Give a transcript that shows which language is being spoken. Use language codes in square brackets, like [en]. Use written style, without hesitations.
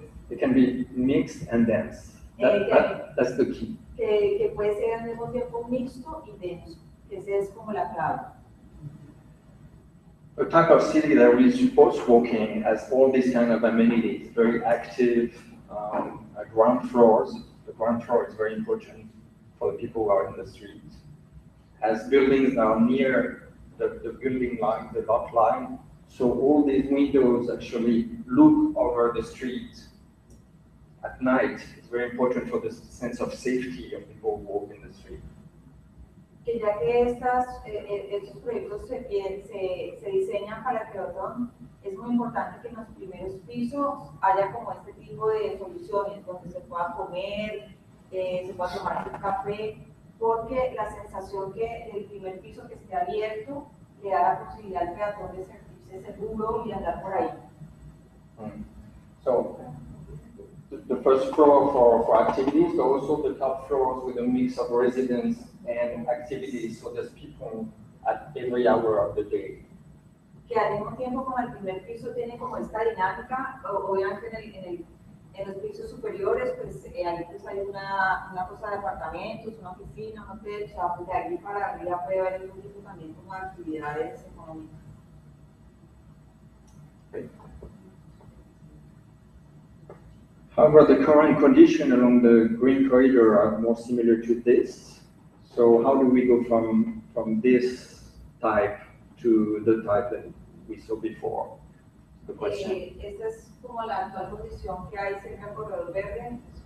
[en] It can be mixed and dense. That's the key. [es] Que puede ser al mismo tiempo mixto y denso. Esa es como la clave. [en] A type of city that really supports walking has all these kind of amenities, very active ground floors. The ground floor is very important for the people who are in the streets. Has buildings that are near the building line, the lot line. So all these windows actually look over the street at night. It's very important for the sense of safety of people who walk in the street. [es] Que ya que estos proyectos se diseñan para el peatón, es muy importante que en los primeros pisos haya como este tipo de soluciones donde se pueda comer, se pueda tomar un café, porque la sensación que el primer piso que esté abierto le da la posibilidad al peatón de sentirse seguro y andar por ahí. [en] So the first floor for activities, but also the top floors with a mix of residents and activities, so there's people at every hour of the day. [es] Que al mismo tiempo como el primer piso tiene como esta dinámica, obviamente en los pisos superiores pues ahí pues hay una cosa de apartamentos, una oficina, un hotel, o sea, pues de aquí para arriba puede haber un tipo también como de actividades económicas. [en] Okay. However, the current conditions along the green corridor are more similar to this. So how do we go from this type to the type that we saw before? The question. [es] Esta es como la actual condición que hay cerca del corredor verde.